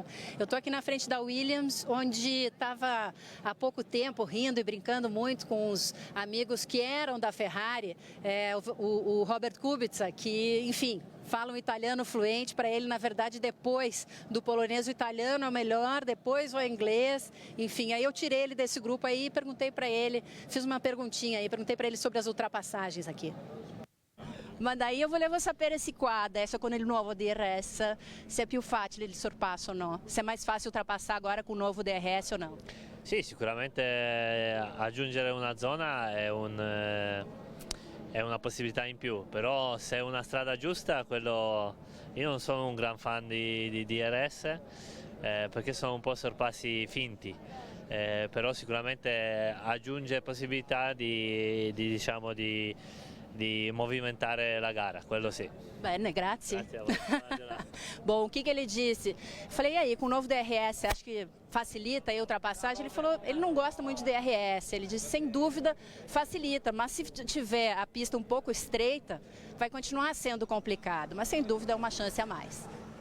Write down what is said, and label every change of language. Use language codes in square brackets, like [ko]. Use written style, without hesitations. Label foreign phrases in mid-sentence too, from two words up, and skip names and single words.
[pt] Eu tô aqui na frente da Williams, onde estava há pouco tempo rindo e brincando muito com os amigos que eram da Ferrari, o Robert Kubica, que, enfim, fala um italiano fluente. Para ele, na verdade, depois do polonês, o italiano é o melhor, depois o inglês. Enfim, aí eu tirei ele desse grupo aí e perguntei para ele, fiz uma perguntinha aí, perguntei para ele sobre as ultrapassagens aqui. [it] Ma dai, io volevo sapere se qua adesso con il nuovo DRS se è più facile il sorpasso o no, se è [pt] mais fácil ultrapassar agora com o novo DRS [it] o no. Sì, sicuramente aggiungere una zona è una possibilità in più, però se è una strada giusta, io non sono un gran fan di DRS perché sono un po' sorpassi finti. Però sicuramente aggiunge possibilità di movimentare la gara, quello sì. Bene, grazie. Grazie a voi. [pt] Bom, o que ele disse? Falei, e aí, com o novo DRS, acho que facilita a ultrapassagem? Ele falou, ele não gosta muito de DRS. Ele disse, sem dúvida, facilita, mas se tiver a pista um pouco estreita, vai continuar sendo complicado, mas sem dúvida é uma chance a mais.